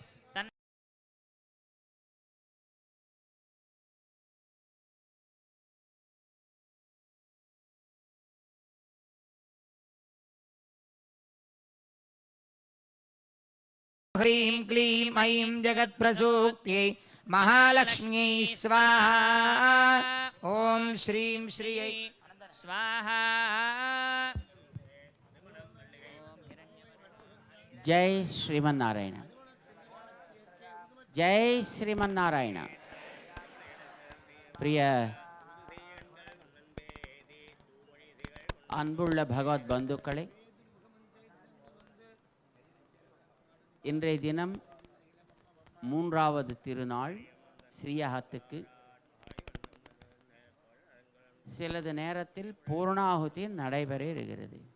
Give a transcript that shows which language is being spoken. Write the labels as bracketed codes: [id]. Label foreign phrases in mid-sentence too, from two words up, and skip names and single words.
[sa] ह्रीं क्लीं ऐं जगत्प्रसूत्यै महालक्ष्म्यै स्वाहा ॐ श्रीं श्रियै स्वाहा जय श्रीमन्नारायण जय श्रीमन्नारायण प्रिय [ta] அன்புள்ள பகவத் பந்துக்களே, இன்றைய தினம் மூன்றாவது திருநாள் ஸ்ரீயாகத்துக்கு சிலது நேரத்தில் பூர்ணாகுதி நடைபெற இருக்கிறது.